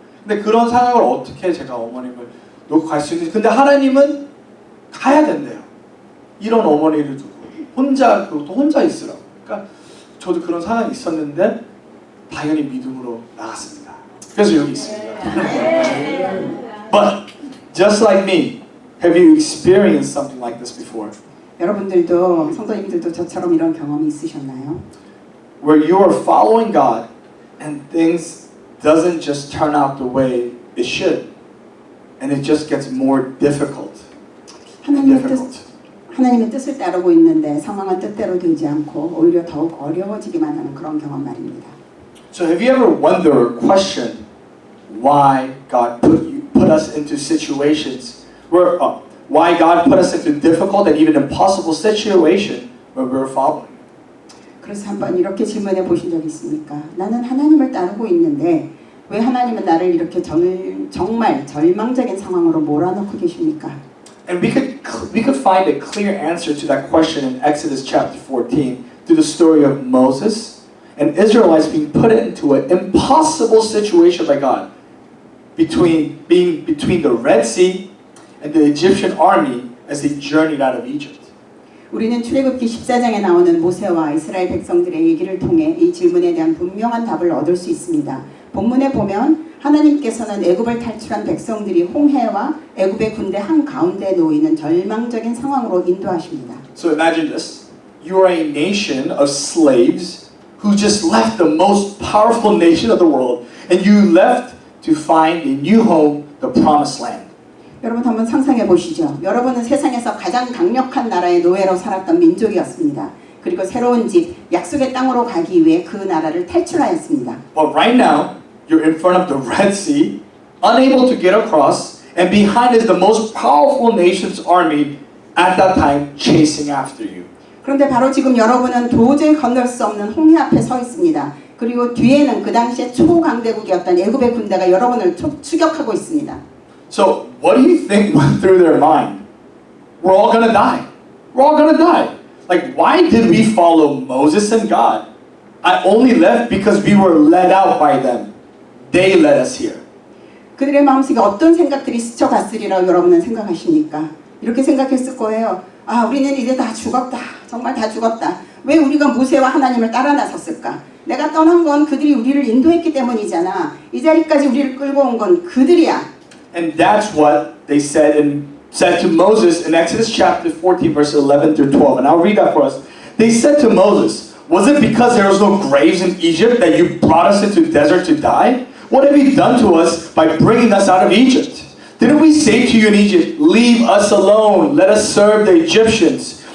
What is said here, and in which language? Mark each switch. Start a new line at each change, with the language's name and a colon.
Korean: 근데 그런 상황을 어떻게 제가 어머님을 놓고 갈 수 있는지 근데 하나님은 가야 된대요. 이런 어머니를 두고 그것도 혼자 있으라고. 그러니까 저도 그런 상황이 있었는데 당연히 믿음으로 나갔습니다. 그래서 여기 있습니다.
English: But just like me, have you experienced something like this before?
Korean: 여러분들도 성도님들도 저처럼 이런 경험이 있으셨나요?
English: Where you are following God and things doesn't just turn out the way it should, and it just gets more difficult.
Korean: 하나님의 뜻을 따르고 있는데 상황은 뜻대로 되지 않고 오히려 더욱 어려워지기만 하는 그런 경험 말입니다.
English: So have you ever wondered or questioned why God put us into situations where why God put us into difficult and even impossible situation where we're following?
Korean: 그래서 한번 이렇게 질문해 보신 적 있습니까? 나는 하나님을 따르고 있는데 왜 하나님은 나를 이렇게 정말 절망적인 상황으로 몰아넣고 계십니까?
English: And we could find a clear answer to that question in Exodus chapter 14 through the story of Moses and Israelites being put into an impossible situation by God between the Red Sea and the Egyptian army as they journeyed out of Egypt.
Korean: 우리는 출애굽기 14장에 나오는 모세와 이스라엘 백성들의 얘기를 통해 이 질문에 대한 분명한 답을 얻을 수 있습니다. 본문에 보면 하나님께서는 애굽을 탈출한 백성들이 홍해와 애굽의 군대 한가운데 놓이는 절망적인 상황으로 인도하십니다.
English: So imagine this. You are a nation of slaves who just left the most powerful nation of the world and you left to find a new home, the promised land.
Korean: 여러분 한번 상상해 보시죠. 여러분은 세상에서 가장 강력한 나라의 노예로 살았던 민족이었습니다. 그리고 새로운 집, 약속의 땅으로 가기 위해 그 나라를 탈출하였습니다.
English: But right now, you're in front of the Red Sea, unable to get across, and behind is the most powerful nation's army at that time chasing after you.
Korean: 그런데 바로 지금 여러분은 도저히 건널 수 없는 홍해 앞에 서 있습니다. 그리고 뒤에는 그 당시에 초강대국이었던 애굽의 군대가 여러분을 추격하고 있습니다.
English: So, what do you think went through their mind? We're all gonna die. We're all gonna die. Like, why did we follow Moses and God? I only left because we were led out by them. They led us here.
Korean: 그들의 마음속에 어떤 생각들이 스쳐갔으리라고 여러분은 생각하십니까? 이렇게 생각했을 거예요. 아, 우리는 이제 다 죽었다. 정말 다 죽었다. 왜 우리가 모세와 하나님을 따라 나섰을까? 내가 떠난 건 그들이 우리를 인도했기 때문이잖아. 이 자리까지 우리를 끌고 온 건 그들이야.
English: And that's what they said to Moses in Exodus chapter 14, verses 11 through 12. And I'll read that for us. They said to Moses, was it because there was no graves in Egypt that you brought us into the desert to die? What have you done to us by bringing us out of Egypt? Didn't we say to you in Egypt, leave us alone, let us serve the Egyptians?